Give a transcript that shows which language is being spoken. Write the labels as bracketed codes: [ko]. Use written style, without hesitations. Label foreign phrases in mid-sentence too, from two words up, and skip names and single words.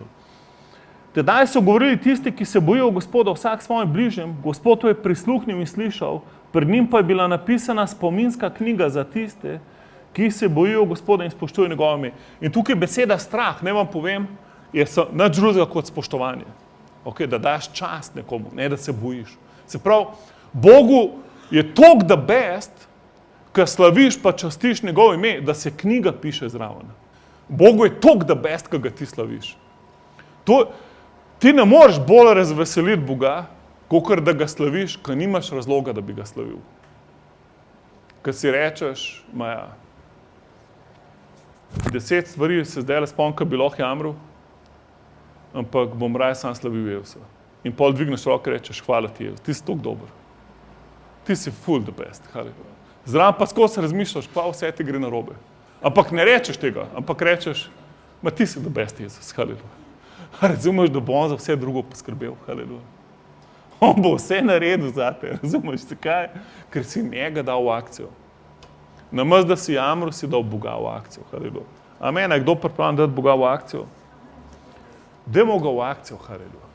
[sl] Tedaj so govorili tisti, ki se bojijo Gospoda vsak svojim bližnjim, Gospod je prisluhnil in slišal, pred njim pa je bila napisana spominska knjiga za tiste, ki se bojijo Gospoda in spoštujejo njegovo ime. In tukaj beseda strah, ne vam povem, je nič drugega kot spoštovanje. Da daš čast nekomu, ne da se bojiš. Se pravi, Bogu je toliko [en] the best, [sl] ko slaviš pa častiš njegovo ime, da se knjiga piše zraven. Bogu je toliko [en] the best, [sl] ko ga ti slaviš. Ti ne moreš bolj razveseliti Boga, kakor da ga slaviš, ko nimaš razloga, da bi ga slavil. Ko si rečeš, 10 stvari se zdaj spomnim, ko bi lahko jamral, ampak bom raje sam slavil Jevsa. In pol dvigneš roke in rečeš, hvala ti Jevs, ti si toliko dober. Ti si full [en] the best, [sl] haleluja. Zraven pa skozi razmišljaš, kva vse ti gre narobe. Ampak ne rečeš tega, ampak rečeš, ti si [en] the best [sl] Jezus, haleluja. Razumeš, da bo on za vse drugo poskrbel, haleluja. On bo vse naredil za te, razumeš, zakaj? Ker si njega dal v akcijo. Namesto da si jamral, si dal Boga v akcijo, haleluja. Amen, je kdo pripravljen dati Boga v akcijo? Dajmo ga v akcijo, haleluja.